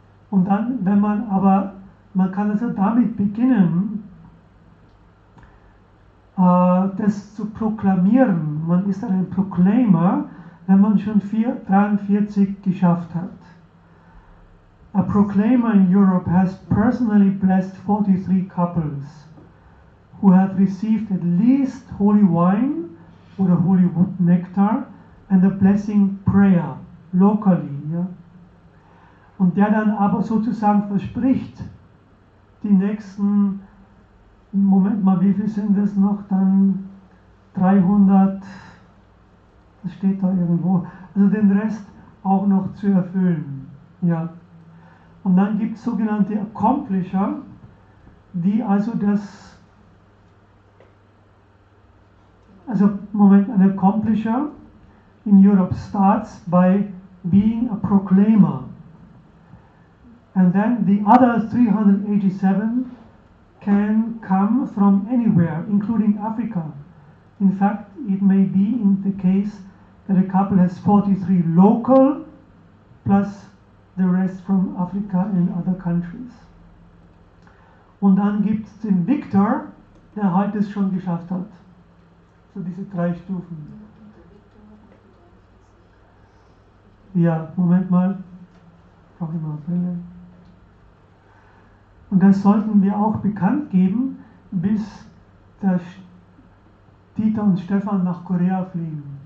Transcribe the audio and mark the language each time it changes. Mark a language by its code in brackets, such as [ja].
[de] Und dann, wenn man aber, man kann also damit beginnen, das zu proklamieren. Man ist ein Proclaimer, wenn man schon 43 geschafft hat. [en] A proclaimer in Europe has personally blessed 43 couples who have received at least holy wine or a holy wood nectar and a blessing prayer locally. [de] Ja? Und der dann aber sozusagen verspricht, die nächsten, Moment mal, wie viel sind das noch? Dann 300, das steht da irgendwo, also den Rest auch noch zu erfüllen. Ja. Und dann gibt es sogenannte Accomplisher, die also das, also Moment, [en] an Accomplisher in Europe starts by being a proclaimer. And then the other 387 can come from anywhere, including Africa. In fact, it may be in the case that a couple has 43 local plus the rest from Africa and other countries. [de] Und dann gibt es den Victor, der halt es schon geschafft hat. So diese 3 Stufen. Ja, Moment mal. Brauche ich mal Brille. Und das sollten wir auch bekannt geben, bis der Dieter und Stefan nach Korea fliegen.